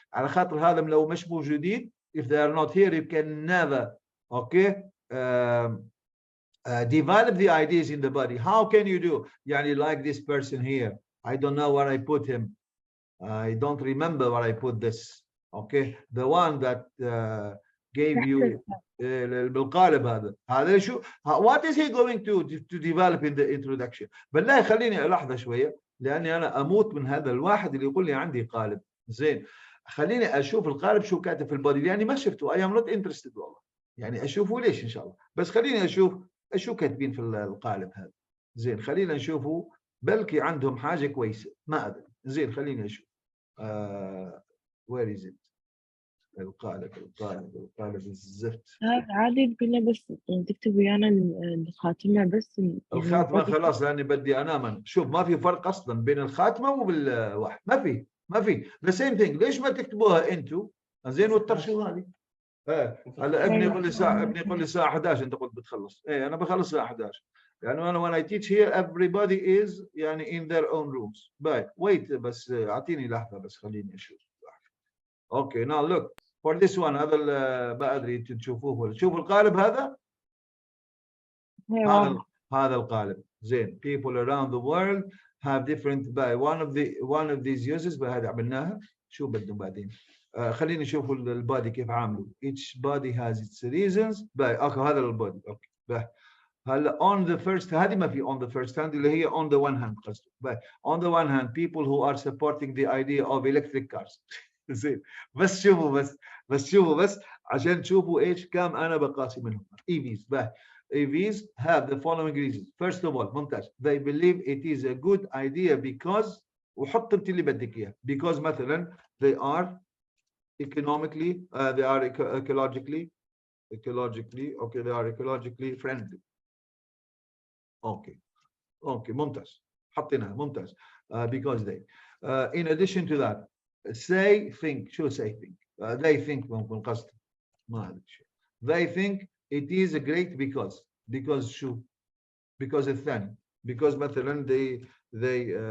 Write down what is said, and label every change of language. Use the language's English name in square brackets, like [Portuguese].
[Arabic] على خاطر هذا لو مش موجودين, [English] if they are not here, you can never, okay, develop the ideas in the body. How can you do? Yani like this person here, I don't know where I put him. I don't remember where I put this. Okay, the one that gave you [Arabic] بالقالب هذا شو, [English] what is he going to develop in the introduction. [Arabic] بالله خليني ألحظة شوية, لأني أنا أموت من هذا الواحد اللي يقول لي عندي قالب. زين, خليني أشوف القالب شو كاتب في البودي, لأني ما شفته. [English] I am not interested [Arabic] والله, يعني أشوفه ليش إن شاء الله, بس خليني أشوف شو كاتبين في القالب هذا. زين, خلينا نشوفه, بلكي عندهم حاجة كويسة, ما أدري. زين, خليني أشوف. [English] where is it. [Arabic] القالب الزفت. عادي تقول بس تكتب ويانا الخاتمة بس. الخاتمة خلاص, لأني بدي أنام. شوف, ما في فرق أصلا بين الخاتمة وبالواحد, ما في [English] the same thing. [Arabic] ليش ما تكتبوها أنتوا زين وتطرشوا هذه؟ هلا ابني يقول لي الساعة 11 أنت قلت بتخلص. أنا بخلص الساعة 11. يعني أنا [English] when I teach here everybody is [Arabic] يعني [English] in their own rooms. wait [Arabic] بس أعطيني لحظة بس خليني أشوف. [English] Okay, now look for this one. [Arabic] هذا ما أدري تشوفوه ولا تشوفوا القالب هذا. هذا القالب. زين, [English] people around the world have different one of these uses. [Arabic] هذه عملناها. شو بدهم بعدين؟ خليني نشوف البادي كيف عامله. [English] Each body has its reasons. [Arabic] اوكي, هذا البادي. [English] okay, [Arabic] هلا [English] on the first, [Arabic] هذه ما في [English] on the first hand [Arabic] اللي هي [English] on the one hand [Arabic] قصده. [English] On the one hand, people who are supporting the idea of electric cars. [Arabic] زين, بس شوفوا بس عشان تشوفوا ايش كم انا بقاسي منهم. EVs. [English] EVs have the following reasons. First of all, [Arabic] ممتاز, [English] they believe it is a good idea because, [Arabic] وحط انت اللي بدك اياه, [English] because [Arabic] مثلا [English] they are economically, they are ecologically, okay, they are ecologically friendly. [Arabic] Okay, ممتاز, حطيناها, ممتاز. [English] Because they, in addition to that, think. They think [Arabic] ممكن قصد ما أدري شو. [English] They think it is a great because [Arabic] شو, [English] because [Arabic] الثاني, [English] because [Arabic] مثلا [English] they